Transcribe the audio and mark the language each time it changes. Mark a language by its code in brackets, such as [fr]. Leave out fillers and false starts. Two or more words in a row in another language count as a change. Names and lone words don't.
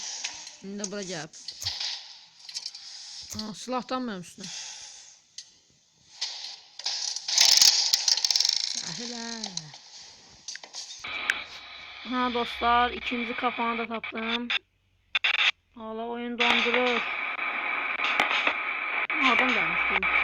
[az] Şimdi de bura gəlib. Ha, silahdan mənim üstünə. [tr] Sahile. [az] Ha dostlar, ikinci kafanı da tapdım. [tr] Hala oyun dondurur. Oradan gelmiştim.